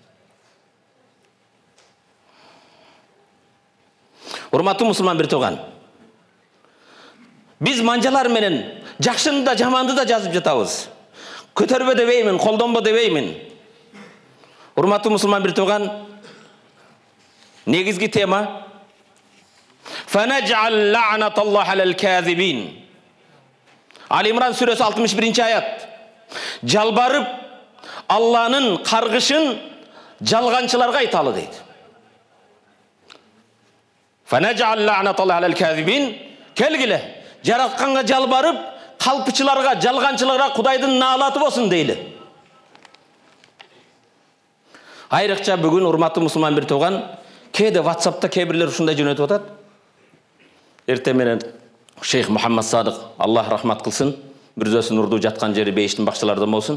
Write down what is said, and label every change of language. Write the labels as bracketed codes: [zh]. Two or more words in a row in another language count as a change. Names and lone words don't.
[ky] Урматтуу мусулман бир тууган, биз манжалар менен жакшыны да жаманды да жазып жатабыз. Көтөрбө дебеймин, колдонбо дебеймин. Урматтуу мусулман бир тууган, негизги тема [ar] فَنَجْعَلْ لَعْنَةَ اللَّهِ عَلَى الْكَاذِبِينَ. [tr] Al-İmran suresi 61. ayet. [ky] Жалбарып Алланын каргышын жалганчыларга айталы дейт. [ar] فَنَجْعَلْ لَعْنَةَ اللَّهِ عَلَى الْكَاذِبِينَ. [ky] Келгиле, жаратканга жалбарып, калпычыларга, жалганчыларга Кудайдын наалаты болсун дейли. Айрыкча бүгүн урматтуу мусулман бир тууган, кээде WhatsApp'та кээ-бирлер ушундай жөнөтүп атат. Эртең менен Шейх Мухаммад Садык, Аллах рахмат кылсын, мүрзөсүн урду жаткан жери бейиштин бакчылардан болсун.